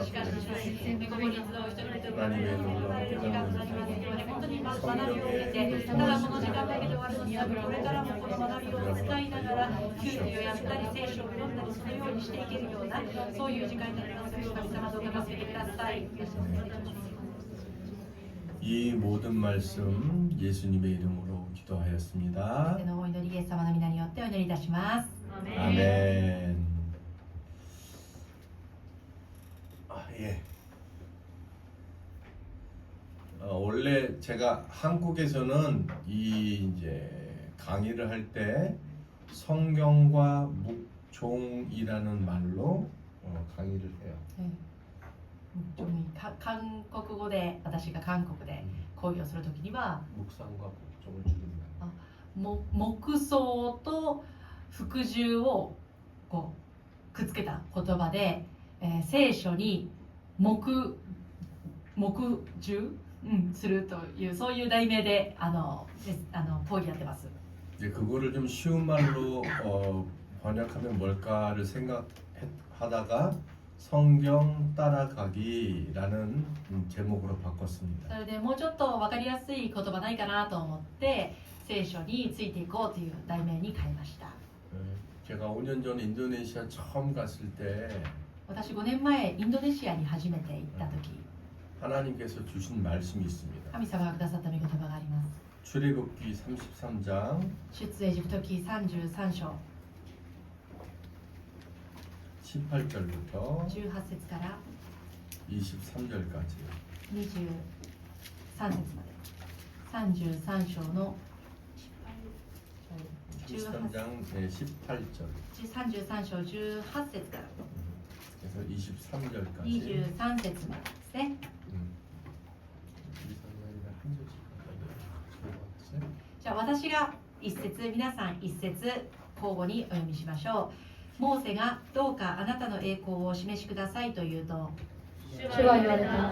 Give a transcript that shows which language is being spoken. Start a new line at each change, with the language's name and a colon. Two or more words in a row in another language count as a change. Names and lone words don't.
Japanese: しかし、ここに集う一人一人が学ばれる時間となりますように、本当に学びを受けて、ただこの時間だけで終わるのではなく、これからもこの学びを使いながら、給料をやったり、聖書を読んだりするようにしていけるような、そういう時間になります。神様どうか助けてください。
Korean: 이 모든 말씀 예수님의 이름으로 기도하였습니다.
Japanese: そのお祈りイエス様の皆によってお祈りいたします。
Korean: 아멘. 예. 원래 제가 한국에서는 이 이제 강의를 할 때 성경과 묵종이라는 말로 강의를 해요.
Japanese: 韓国語で、私が韓国で講義をするときには、
Korean: 묵상과 묵종을 줄입니다.
Japanese: 黙想と服従をこうくっつけた言葉で、聖書に黙従、するというそういう題名で講義やってます。
Korean: 이제 그거를 좀 쉬운 말로 번역하면 뭘까를 생각하다가 성경 따라가기라는 제목으로
Japanese: そ
Korean: 바꿨습니다.
Japanese: れでもうちょっと分かりやすい言葉ないかなと思って聖書についていこうという題名に変えました。
Korean: 제가 5년 전에 인도네시아 처음 갔을 때
Japanese: 私5年前インドネシアに初めて行った時、
Korean: 하나님께서 주신 말씀이 있습니다.
Japanese: 神様がくださった御言葉があります。
Korean: 출애굽기 33장
Japanese: 出エジプト記33章
Korean: 18절부터
Japanese: 18節から
Korean: 23절까지
Japanese: 23節まで、33章の
Korean: 33장 18절
Japanese: 33章18節から
Korean: 그래서 그래서 23절까지.
Japanese: 23 節までですね。じゃあ私が一節、皆さん一節交互にお読みしましょう。モーセがどうかあなたの栄光をお示しくださいと言うと、主は言われた。